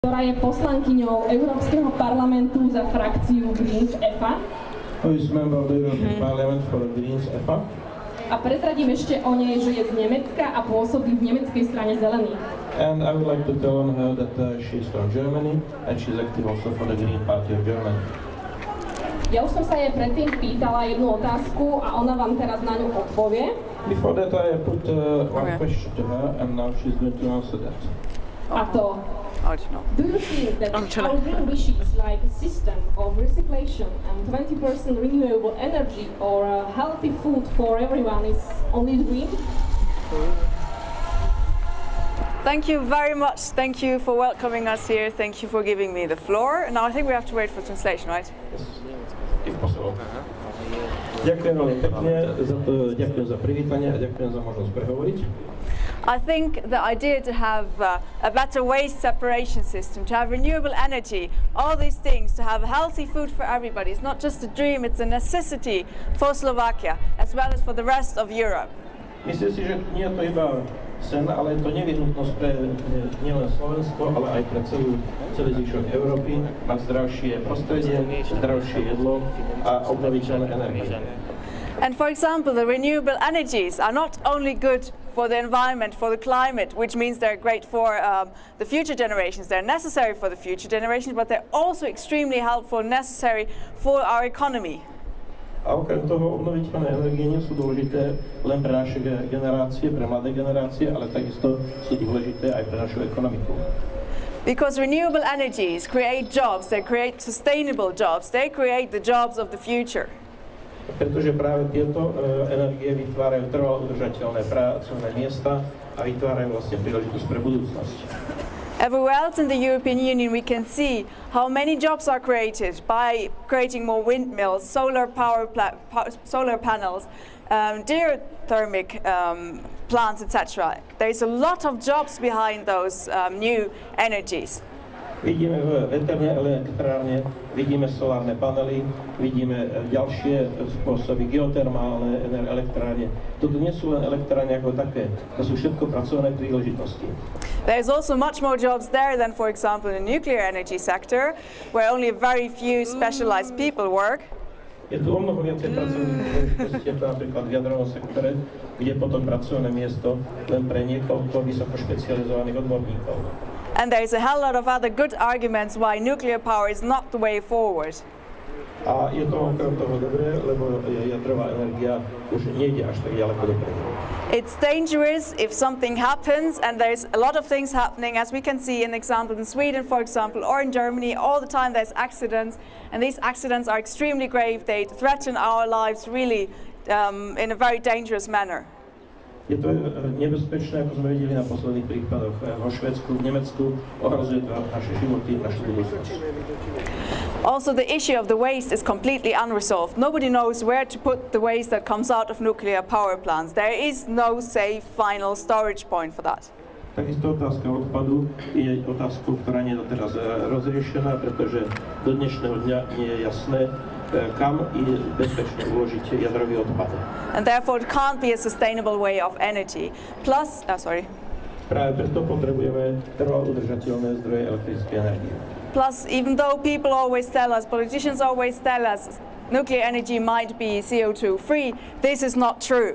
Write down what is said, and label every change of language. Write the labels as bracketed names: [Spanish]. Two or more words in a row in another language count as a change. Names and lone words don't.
[Slovak] ktorá je poslankyňou Európskeho parlamentu za frakciu Greens EFA. [English] Who is member of the European Parliament for the Greens EFA. [Slovak] A prezradím ešte o nej, že je z Nemecka a pôsobí v nemeckej strane zelených. [English] And I would like to tell on her that she is from Germany and she is active also for the Green Party of Germany. [Slovak] Ja už som sa jej predtým pýtala jednu otázku a ona vám teraz na ňu odpovie. [English] Before that I put one question to her and now she's going to answer that. [Slovak] A to, [English] do you think that our green wishes like a system of recyclation and 20% renewable energy or healthy food for everyone is only dream? Thank you very much. Thank you for welcoming us here. Thank you for giving me the floor. Now I think we have to wait for translation, right? Yes. If possible. [Slovak] Ďakujem veľmi pekne za to, ďakujem za privítanie a ďakujem za možnosť prehovoriť. [English] I think the idea to have a better waste separation system, to have renewable energy, all these things, to have healthy food for everybody, it's not just a dream, it's a necessity for Slovakia as well as for the rest of Europe. [Slovak] Myslím si, že nie je to iba sen, ale je to nevyhnutnosť pre nielen Slovensko, ale aj pre celý zvyšok Európy, mať zdravšie prostredie, zdravšie jedlo a obnoviteľné energie. [English] And for example, the renewable energies are not only good for the environment, for the climate, which means they're great for the future generations, they're necessary for the future generations, but they're also extremely helpful, necessary for our economy. [Slovak] A okrem toho obnoviteľné energie nie sú dôležité len pre naše generácie, pre mladé generácie, ale takisto sú dôležité aj pre našu ekonomiku. [English] Because renewable energies create jobs, they create sustainable jobs, they create the jobs of the future. [Slovak] Pretože práve tieto energie vytvárajú trvalo udržateľné pracovné miesta a vytvárajú vlastne príležitosť pre budúcnosť. [English] Everywhere else in the European Union we can see how many jobs are created by creating more windmills, solar panels, geothermic plants, etc. There's a lot of jobs behind those new energies. [Slovak] Vidíme v veternej elektrárne, vidíme solárne panely, vidíme ďalšie spôsoby, geotermálne elektrárne. Toto nie sú len elektrárne ako také, to sú všetko pracovné príležitosti. [English] There's also much more jobs there than, for example, in the nuclear energy sector, where only a very few specialized people work. [Slovak] Je tu o mnoho viacej pracovných príležitostí, ako napríklad v jadrovom sektore, kde potom pracovné miesto len pre niekoľko vysoko špecializovaných odborníkov. [English] And there's a hell lot of other good arguments why nuclear power is not the way forward. [Slovak] A je to okrem toho dobré, lebo jadrová energia už nejde až tak ďaleko dopredu. [English] It's dangerous if something happens, and there's a lot of things happening, as we can see in example in Sweden, for example, or in Germany. All the time there's accidents, and these accidents are extremely grave. They threaten our lives really in a very dangerous manner. [Slovak] Je to nebezpečné, ako sme videli na posledných prípadoch vo Švédsku, v Nemecku, ohrozuje to naše životy, našu budúcnosť. [English] Also, the issue of the waste is completely unresolved. Nobody knows where to put the waste that comes out of nuclear power plants. There is no safe final storage point for that. [Slovak] Takisto otázka odpadu je otázkou, ktorá nie je doteraz rozriešená, pretože do dnešného dňa nie je jasné, kam je bezpečné uložiť jadrový odpad. [English] And therefore it can't be a sustainable way of energy. Plus, [Slovak] Práve preto potrebujeme trvalo udržateľné zdroje elektrickej energie. [English] Plus, even though people always tell us, politicians always tell us, nuclear energy might be CO2 free, this is not true.